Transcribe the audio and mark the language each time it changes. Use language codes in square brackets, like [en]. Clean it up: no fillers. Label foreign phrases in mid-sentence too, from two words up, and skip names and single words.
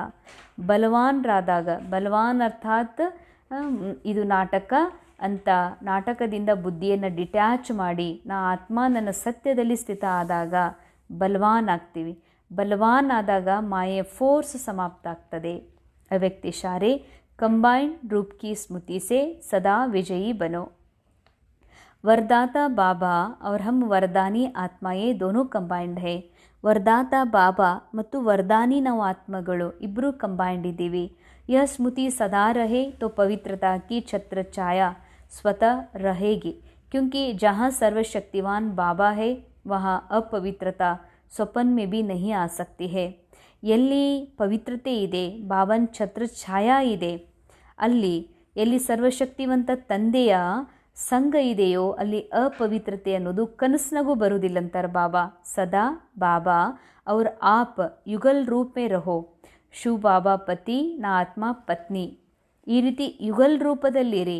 [kn] ಬಲವಾನರಾದಾಗ, ಬಲವಾನ್ ಅರ್ಥಾತ್ ಇದು ನಾಟಕ ಅಂತ, ನಾಟಕದಿಂದ ಬುದ್ಧಿಯನ್ನು ಡಿಟ್ಯಾಚ್ ಮಾಡಿ ನಾ ಆತ್ಮ ನನ್ನ ಸತ್ಯದಲ್ಲಿ ಸ್ಥಿತ ಆದಾಗ ಬಲವಾನ್ ಆಗ್ತೀವಿ. ಬಲವಾನ್ ಆದಾಗ ಮಾಯೆ ಫೋರ್ಸ್ ಸಮಾಪ್ತ ಆಗ್ತದೆ. [hi] अव्यक्ति इशारे, कंबाइंड रूप की स्मृति से सदा विजयी बनो. वरदाता बाबा और हम वरदानी ಆತ್ಮಾಯೇ दोनों ಕಂಬೈನ್ಡ್ है. [kn] ವರದಾತ ಬಾಬಾ ಮತ್ತು ವರದಾನಿ ನಾವು ಆತ್ಮಗಳು ಇಬ್ಬರೂ ಕಂಬೈನ್ಡ್ ಇದ್ದೀವಿ. [hi] यह स्मृति सदा रहे तो पवित्रता की छत्र छाया स्वतः रहेगी, क्योंकि जहाँ सर्वशक्तिवान बाबा है वहाँ अपवित्रता स्वप्न में भी नहीं आ सकती है. [kn] ಎಲ್ಲಿ ಪವಿತ್ರತೆ ಇದೆ, ಬಾಬನ್ ಛತ್ರ ಛಾಯಾ ಇದೆ, ಎಲ್ಲಿ ಸರ್ವಶಕ್ತಿವಂತ ತಂದೆಯ ಸಂಘ ಇದೆಯೋ ಅಲ್ಲಿ ಅಪವಿತ್ರತೆ ಅನ್ನೋದು ಕನಸಿನಾಗೂ ಬರುವುದಿಲ್ಲಂತಾರೆ ಬಾಬಾ. ಸದಾ ಬಾಬಾ ಅವ್ರ [hi] आप युगल रूप में रहो, [kn] ಶಿವ ಬಾಬಾ ಪತಿ ನಾ ಆತ್ಮ ಪತ್ನಿ, ಈ ರೀತಿ ಯುಗಲ್ ರೂಪದಲ್ಲಿರಿ.